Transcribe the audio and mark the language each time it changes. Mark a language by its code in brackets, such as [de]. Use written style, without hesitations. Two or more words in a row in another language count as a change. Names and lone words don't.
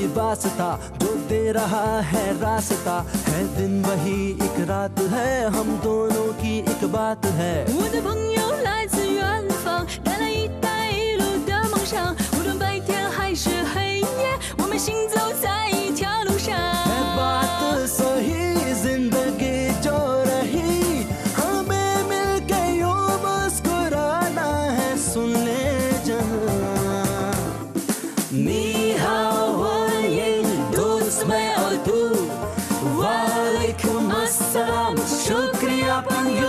[hi] वास्ता, जो दे रहा है रास्ता, है दिन वही एक रात है, हम दोनों की एक बात है। [zh] 我的朋友来自远方，带来一带一路的梦想，无论白天还是黑夜，我们行走在一条路上。 [hi] है बात सही जिंदगी जो रही, हमें मिलके यूं मुस्कुराना है, सुन ले जहां। [zh] 你好 [hi] वालेकुम दोस्त मैं और तू, [ar] وعليكم السلام [hi] शुक्रिया पंयो।